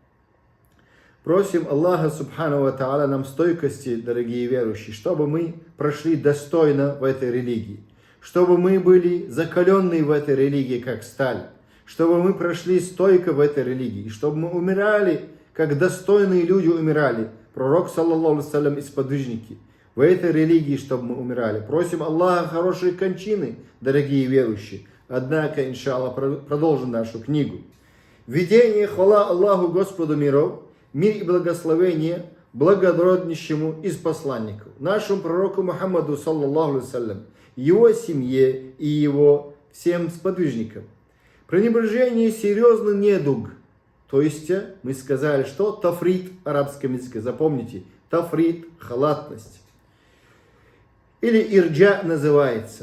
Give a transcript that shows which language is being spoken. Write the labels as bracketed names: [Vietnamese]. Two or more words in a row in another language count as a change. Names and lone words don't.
[Russian] Просим Аллаха [Arabic] سبحانه وتعالى [Russian] нам стойкости, дорогие верующие, чтобы мы прошли достойно в этой религии, чтобы мы были закаленные в этой религии, как сталь, чтобы мы прошли стойко в этой религии, чтобы мы умирали, как достойные люди умирали, пророк, [Arabic] صلى الله عليه وسلم, [Russian] и сподвижники, в этой религии, чтобы мы умирали. Просим Аллаха хорошие кончины, дорогие верующие. Однако, иншаллах, продолжим нашу книгу. Введение, хвала Аллаху Господу миров, мир и благословение благороднейшему из посланников, нашему пророку Мухаммаду, [Arabic] صلى الله عليه وسلم, [Russian] его семье и его всем сподвижникам. Пренебрежение серьезный недуг. То есть, мы сказали, что тафрит в арабском языке. Запомните, тафрит, халатность. Или ирджа называется.